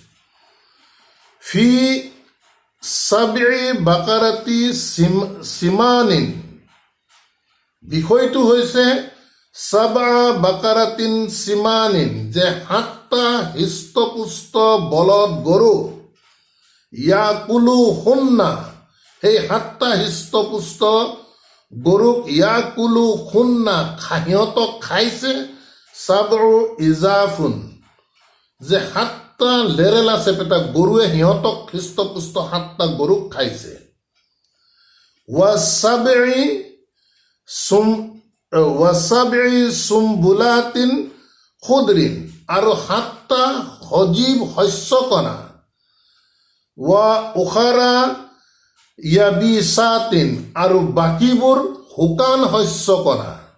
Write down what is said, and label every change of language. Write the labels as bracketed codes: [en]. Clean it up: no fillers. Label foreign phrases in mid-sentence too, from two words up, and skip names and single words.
[ar] في سبع بقرات سمان, [as] বিষয়টো হৈছে [ar] سبع بقرات سمان, [as] যে 7টা হৃষ্টপুষ্ট বলদ গৰু, [ar] يأكلهن, [as] সেই 7টা হৃষ্টপুষ্ট গৰুক [ar] يأكلهن, [as] সিহঁতক খাইছে, [ar] سبع عجاف, [as] যে 7টা লেৰেলা চেপেটা গৰুৱে সিহঁতক হৃষ্টপুষ্ট 7টা গৰুক খাইছে। [ar] وسبع سنبلات خضر, [as] আৰু 7টা সজীৱ শস্যকণা, [ar] وأخر يابسات, [as] আৰু বাকীবোৰ শুকান শস্যকণা।